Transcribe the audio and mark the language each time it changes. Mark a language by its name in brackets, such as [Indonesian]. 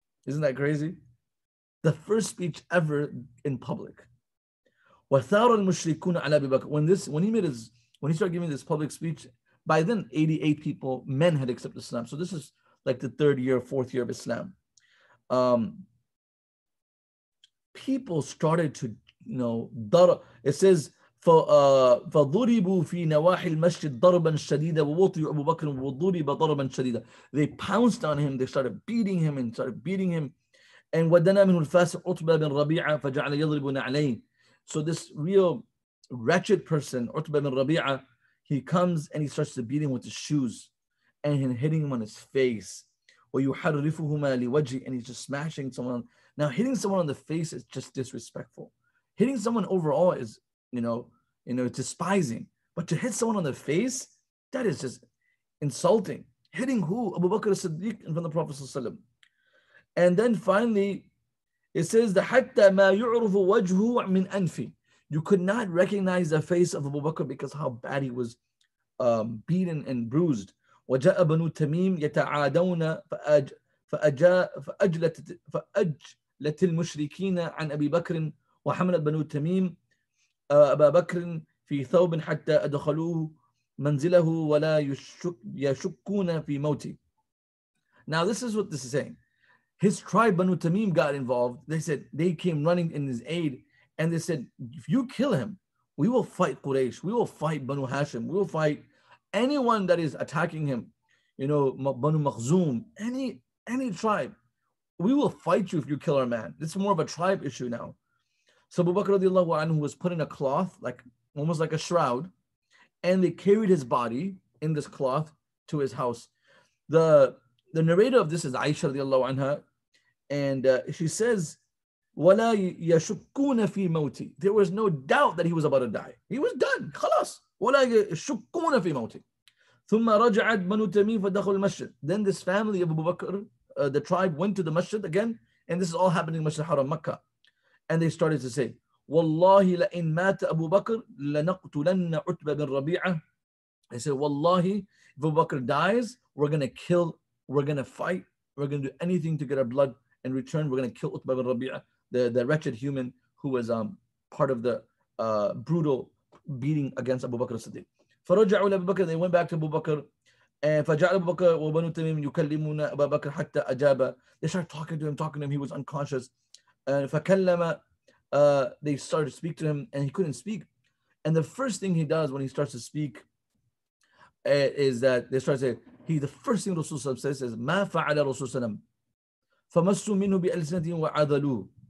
[English] Isn't that crazy? The first speech ever in public. [Arabic] وَثَارَ الْمُشْرِكُونَ عَلَى أَبِي بَكْرٍ. [English] When he started giving this public speech, by then 88 people, men had accepted Islam. So this is like the third year, fourth year of Islam. People started to, it says, [Arabic] فضربوا في نواحي المسجد ضربا شديدا ووطئ أبو بكر وضرب ضربا شديدا. [English] They pounced on him, they started beating him. [Arabic] And ودنا منه الفاسق عتبة بن ربيعة فجعل يضرب عليه. [English] So this real wretched person, Utbah bin Rabi'ah, he comes and he starts to beat him with his shoes and hitting him on his face. [Arabic] ويحرفهما لوجهه, [English] and he's just smashing someone. Now hitting someone on the face is just disrespectful. Hitting someone overall is, despising. But to hit someone on the face, that is just insulting. Hitting who? Abu Bakr as-Siddiq in front of the Prophet ﷺ. And then finally, it says the [Arabic] حتى ما يعرف وجهه من أنفه. [English] You could not recognize the face of Abu Bakr because how bad he was beaten and bruised. [Arabic] وجاء بنو تميم يتعادون فأجلت المشركين عن أبي بكر وحملت بنو تميم أبا بكر في ثوب حتى أدخلوه منزله ولا يشكون في موته. [English] Now this is what this is saying. His tribe Banu Tamim got involved. They came running in his aid, and they said, if you kill him, we will fight Quraysh, we will fight Banu Hashim, we will fight anyone that is attacking him, Banu Makhzum, any tribe. We will fight you if you kill our man. It's more of a tribe issue now. So Abu Bakr radiallahu anhu was put in a cloth, almost like a shroud, and they carried his body in this cloth to his house. The narrator of this is Aisha radiallahu anha, and she says, [Arabic] وَلَا يَشُكُّونَ فِي مَوْتِ. [English] There was no doubt that he was about to die. He was done. [Arabic] خلاص. وَلَا يَشُكُّونَ فِي مَوْتِ. ثُمَّ رَجَعَتْ بَنُو تَمِيمٍ فَدَخَلُوا الْمَسْجِدِ. [English] Then this family of Abu Bakr, the tribe, went to the masjid again, and this is all happening in Masjid Haram, Makkah. And they started to say, [Arabic] وَاللَّهِ لَإِن مَاتَ أَبُو بَكْرٍ لَنَقْتُلَنَّ عُتْبَ بِن رَبِيعَةٍ. [English] They said, Wallahi, if Abu Bakr dies, we're going to kill, we're going to fight, we're going to do anything to get our blood in return. We're going to kill Utbah bin Rabi'ah, the wretched human who was part of the brutal beating against Abu Bakr as-Siddiq. [Arabic] فرجعوا لأبي بكر, [English] they went back to Abu Bakr, and [Arabic] فجعل أبو بكر وبنو تميم يكلمون أبا بكر حتى أجاب. [English] They started talking to him, he was unconscious. [Arabic] فكلم, [English] they started to speak to him, and he couldn't speak. And the first thing he does when he starts to speak is that they start to say, the first thing Rasulullah says is, [Arabic] ما فعل رسول فمسوا منه بألسنتهم وعذلوه.